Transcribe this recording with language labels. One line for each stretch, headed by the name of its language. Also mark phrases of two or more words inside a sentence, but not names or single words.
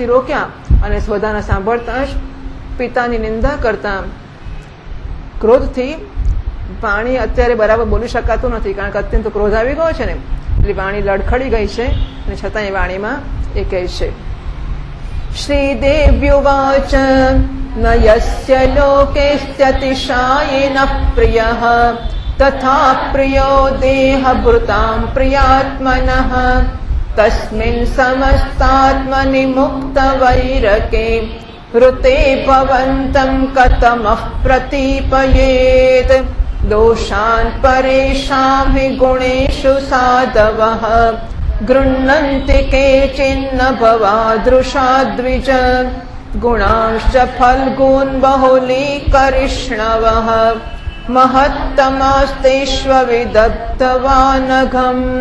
Gujarati: રોક્યા અને બધાના સાંભળતા જ પિતાની નિંદા કરતા ક્રોધથી, વાણી અત્યારે બરાબર બોલી શકાતું નથી કારણ કે અત્યંત ક્રોધ આવી ગયો છે ને, એટલે વાણી લડખડી ગઈ છે અને છતાં એ વાણીમાં એ કહે છે
Sanskrit: શ્રીદેવ્યુવાચ ન યસ્ય લોકેસ્ત્યતિશાયેન પ્રિયઃ तथा प्रियो देहभृतां प्रियात्मनः तस्मिन् समस्तात्मनि मुक्तवैरके ऋते भवन्तं कथमः प्रतीपयेत् दोषान् परेषां हि गुणेषु साधवः गृह्णन्ति केचिन्न भवादृशा द्विज गुणांश्च फल्गून् बहुलीकरिष्णवः महत्तमास्तेष्वविदग्धवानघम्